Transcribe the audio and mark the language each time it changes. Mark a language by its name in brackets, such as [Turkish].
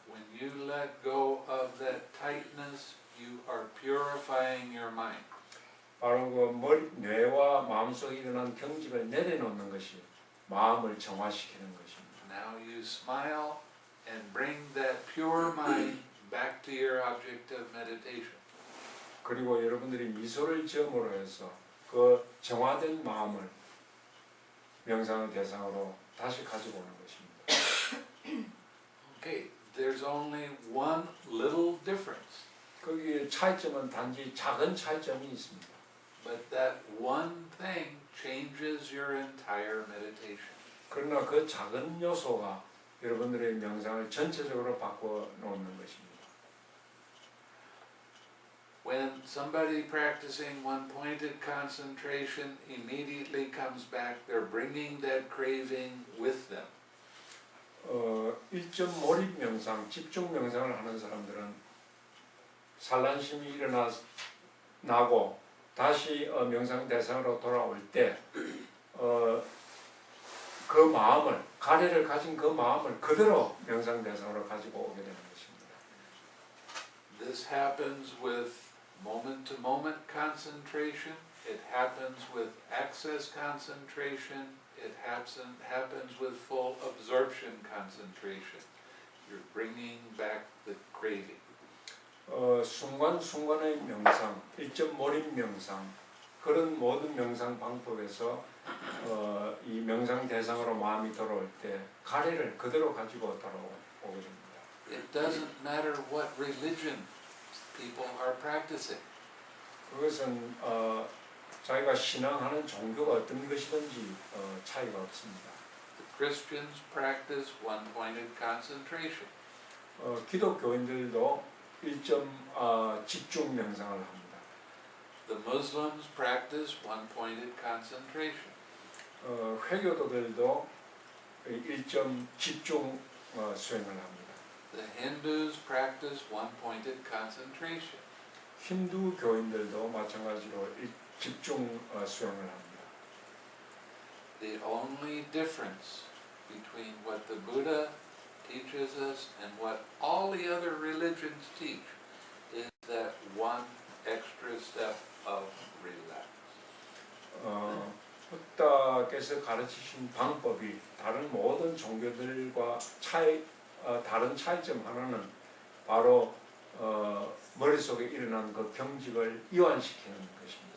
[English] When you let go of that tightness, you are purifying your mind. [Korean] 바로 그 뇌와 마음속에 일어난 경직을 내려놓는 것이 마음을 정화시키는 것입니다. [English] Now you smile and bring that pure mind back to your object of meditation. [Korean] 그리고 여러분들이 미소를 지음으로 해서 그 정화된 마음을 명상의 대상으로 다시 가지고 오는 것입니다. [English] Okay, there's only one little difference, [Korean] 거기에 차이점은 단지 작은 차이점이 있습니다. [English] but that one thing changes your entire meditation. [Korean] 그러나 그 작은 요소가 여러분들의 명상을 전체적으로 바꿔 놓는 것입니다. [English] When somebody practicing one-pointed concentration immediately comes back, they're bringing that craving with them. [Korean] 일점 몰입 명상, 집중 명상을 하는 사람들은 산란심이 나고 다시 명상 대상으로 돌아올 때 그 마음을, 가래를 가진 그 마음을 그대로 명상 대상으로 가지고 오게 되는 것입니다. [English] This happens with moment-to-moment concentration. It happens with access concentration. It happens with full absorption concentration. You're bringing back the craving. [Korean] 순간순간의 명상, 일점 몰입 명상, 그런 모든 명상 방법에서 이 명상 대상으로 마음이 돌아올 때 가래를 그대로 가지고 돌아오게 됩니다. [English] It doesn't matter what religion people are practicing. [Korean] 그것은 자기가 신앙하는 종교가 어떤 것이든지 차이가 없습니다. [English] The Christians practice one-pointed concentration. [Korean] 기독교인들도 일점 집중 명상을 합니다. [English] The Muslims practice one-pointed concentration. [Korean] 회교도들도 일점 집중 수행을 합니다. [English] The Hindus practice one-pointed concentration. [Korean] 힌두 교인들도 마찬가지로 집중 수행을 합니다. [English] The only difference between what the Buddha teaches us and what all the other religions teach is that one extra step of relax. [Korean] 부다께서 가르치신 방법이 다른 모든 종교들과 다른 차이점 하나는 바로 머릿속에 일어난 그 경직을 이완시키는 것입니다.